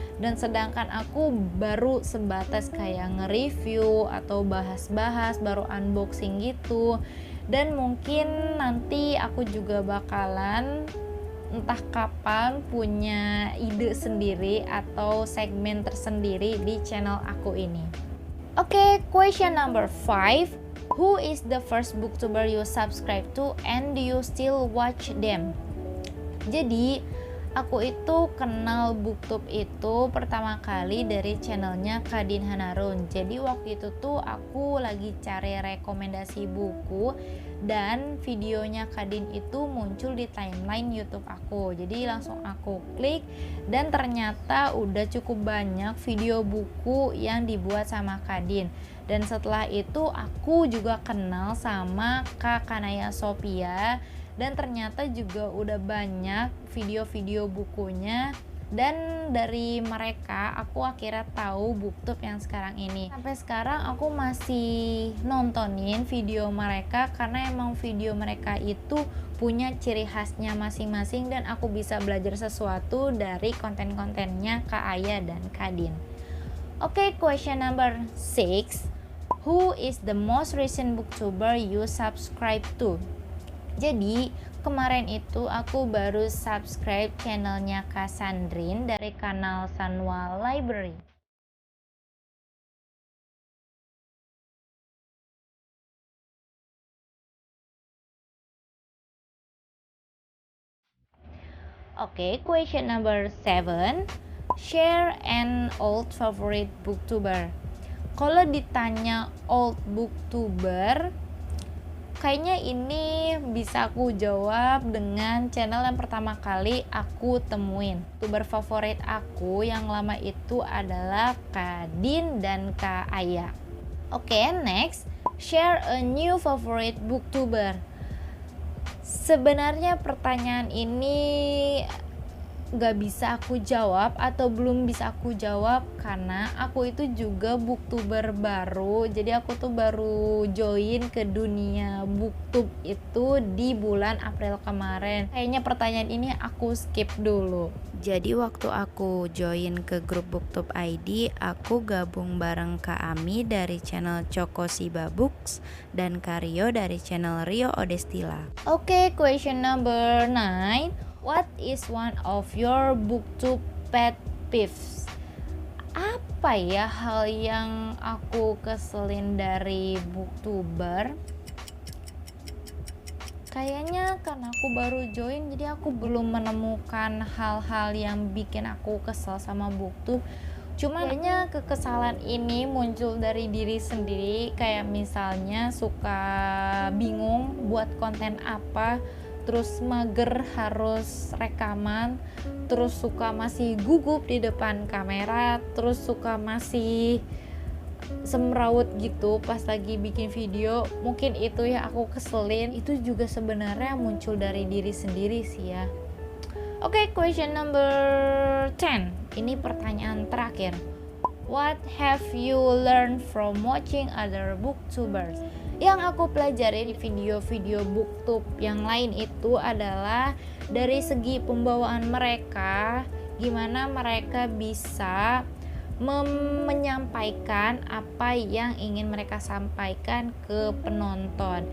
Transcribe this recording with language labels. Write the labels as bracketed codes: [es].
[id] Dan sedangkan aku baru sebatas kayak nge-review atau bahas-bahas, baru unboxing gitu. Dan mungkin nanti aku juga bakalan entah kapan punya ide sendiri atau segmen tersendiri di channel aku ini. [en] Oke, question number 5. Who is the first booktuber you subscribe to and do you still watch them? [id] Jadi Aku itu kenal BookTube itu pertama kali dari channelnya Kadin Hanarun. Jadi waktu itu tuh aku lagi cari rekomendasi buku dan videonya Kadin itu muncul di timeline YouTube aku. Jadi langsung aku klik dan ternyata udah cukup banyak video buku yang dibuat sama Kadin. Dan setelah itu aku juga kenal sama Kak Kanaya Sophia, dan ternyata juga udah banyak video-video bukunya, dan dari mereka aku akhirnya tahu BookTube yang sekarang ini. Sampai sekarang aku masih nontonin video mereka karena emang video mereka itu punya ciri khasnya masing-masing dan aku bisa belajar sesuatu dari konten-kontennya Kak Aya dan Kadin. [en] Oke, question number 6. Who is the most recent booktuber you subscribe to? [id] Jadi kemarin itu aku baru subscribe channelnya Kak Sandrine dari kanal Sanwa Library. [en] Oke, question number 7. Share an old favorite booktuber. [id] Kalau ditanya [en] old booktuber, [id] kayaknya ini bisa aku jawab dengan channel yang pertama kali aku temuin. Youtuber favorit aku yang lama itu adalah Kadin dan Kak Aya. [en] Oke, next. Share a new favorite booktuber. [id] Sebenarnya pertanyaan ini gak bisa aku jawab atau belum bisa aku jawab karena aku itu juga booktuber baru. Jadi aku tuh baru join ke dunia booktube itu di bulan April kemarin. Kayaknya pertanyaan ini aku skip dulu. Jadi waktu aku join ke grup BookTube ID, aku gabung bareng Kak Ami dari channel Choco Siba Books dan Kak Rio dari channel Rio Odestila. [en] Oke, question number 9. What is one of your BookTube pet peeves? [id] Apa ya hal yang aku keselin dari booktuber? Kayaknya karena aku baru join, jadi aku belum menemukan hal-hal yang bikin aku kesel sama BookTube. Cuma kayaknya kekesalan ini muncul dari diri sendiri, kayak misalnya suka bingung buat konten apa, terus mager harus rekaman, terus suka masih gugup di depan kamera, terus suka masih semrawut gitu pas lagi bikin video. Mungkin itu ya aku keselin. Itu juga sebenarnya muncul dari diri sendiri sih ya. [en] Oke, question number 10. [id] Ini pertanyaan terakhir. [en] What have you learned from watching other booktubers? [id] Yang aku pelajari di video-video booktube yang lain itu adalah dari segi pembawaan mereka, gimana mereka bisa menyampaikan apa yang ingin mereka sampaikan ke penonton.